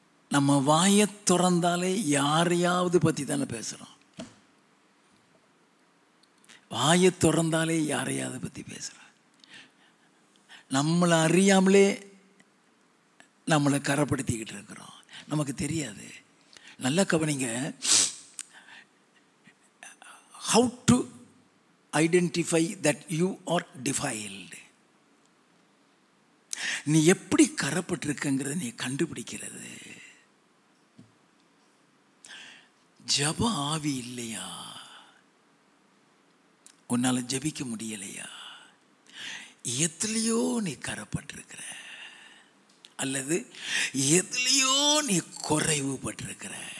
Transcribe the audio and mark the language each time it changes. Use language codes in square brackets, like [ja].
[ta] நம்ம வாயை திறந்தாலே யாரையாவது பற்றி தானே பேசுகிறோம். வாயை திறந்தாலே யாரையாவது பற்றி பேசுகிறோம். நம்மளை அறியாமலே நம்மளை கரைப்படுத்திக்கிட்டு இருக்கிறோம், நமக்கு தெரியாது. நல்லா கவனிங்க. [en] how to identify that you are defiled. [ta] நீ எப்படி கரைப்பட்டிருக்கங்கிறத நீ கண்டுபிடிக்கிறது. ஜப ஆவி இல்லையா? உன்னால ஜபிக்க முடியலையா? எதுலையோ நீ கரைப்பட்டிருக்கிற, அல்லது எதுலையோ நீ குறைவு பட்டிருக்கிற.